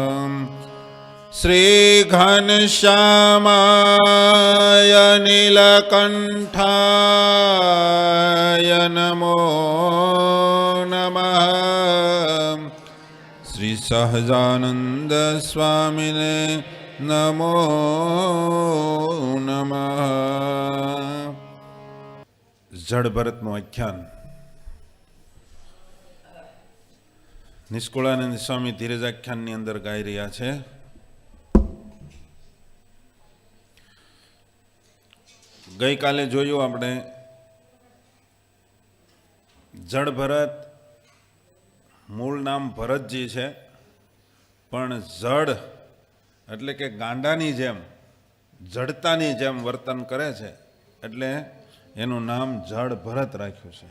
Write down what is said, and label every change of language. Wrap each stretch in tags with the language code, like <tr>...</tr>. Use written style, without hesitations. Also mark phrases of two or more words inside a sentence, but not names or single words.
<sa>श्री घनश्यामाय नीलकण्ठाय नमो नमः। श्री सहजानंद स्वामिने नमो नमः।</sa> <gu>જડ ભરતનું આખ્યાન નિષ્કુળાનંદ સ્વામી ધીરજાખ્યાનની અંદર ગાઈ રહ્યા છે. ગઈકાલે જોયું આપણે જડ ભરત મૂળ નામ ભરતજી છે, પણ જડ એટલે કે ગાંડાની જેમ જડતાની જેમ વર્તન કરે છે એટલે એનું નામ જડ ભરત રાખ્યું છે.</gu>